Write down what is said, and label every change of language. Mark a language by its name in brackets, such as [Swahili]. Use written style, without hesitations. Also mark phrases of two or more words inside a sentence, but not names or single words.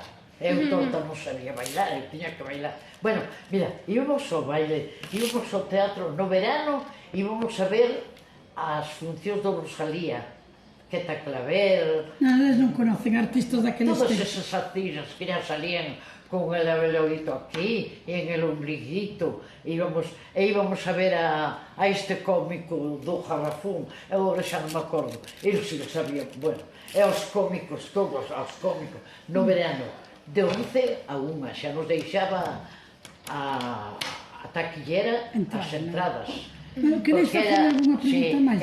[Galician] Eu torta non sabía bailar, eu tiña que bailar. Bueno, mira, íbamos ao baile, íbamos ao teatro, no verano íbamos a ver as funcións do Rosalía, Queta Claver... Eles non conocen artistas daqueles [Spanish] todas [Galician] tempos. [Spanish] esas actrices que ya salían con el abelorito aquí, y en el ombliguito, íbamos a ver a este cómico [Galician] do Jarrafón, eu agora xa non me acordo, [Spanish] eles si lo sabían, [Galician] bueno, e os cómicos, todos os cómicos, no verano, de 11 a 1, xa nos deixaba a taquillera as entradas. Queréis facer alguna pregunta máis?